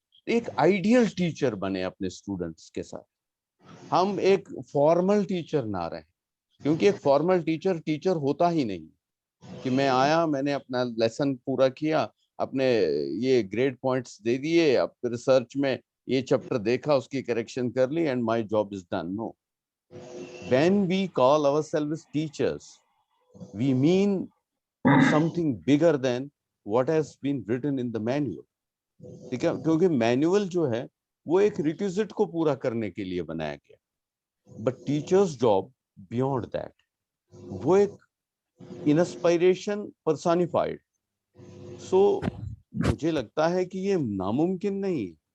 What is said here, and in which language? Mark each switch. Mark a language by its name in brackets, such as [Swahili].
[Urdu] ایک ideal teacher بنے اپنے اسٹوڈنٹس کے ساتھ. ہم ایک فارمل ٹیچر نہ رہیں, کیونکہ ایک فارمل ٹیچر ہوتا ہی نہیں کہ میں آیا, میں نے اپنا لیسن پورا کیا, اپنے یہ گریڈ پوائنٹس دے دیے, اب ریسرچ میں یہ چیپٹر دیکھا, اس کی کریکشن کر لی [English] And my job is done. No, when we call ourselves teachers we mean something bigger than what has been written in the manual. [Urdu] ٹھیک ہے, کیونکہ مینوئل جو ہے وہ ایک ریکوزٹ کو پورا کرنے کے لیے بنایا گیا, [English] but teachers job beyond that, [Urdu] وہ ایک انسپائریشن پرسانیفائڈ. سو مجھے لگتا ہے کہ یہ ناممکن نہیں ہے.